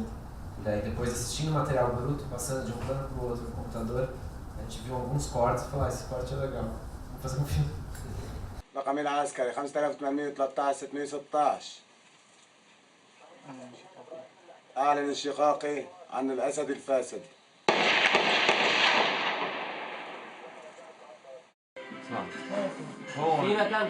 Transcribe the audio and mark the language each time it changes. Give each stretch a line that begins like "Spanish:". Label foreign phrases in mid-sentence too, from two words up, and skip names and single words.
Portuguese: E daí depois, assistindo o material bruto, passando de um plano para o outro no computador, a gente viu alguns cortes e falou, esse corte é legal, vamos fazer um filme.
Arabic: رقم العسكري 5813 616 أعلن انشقاقي عن الأسد الفاسد. في مكان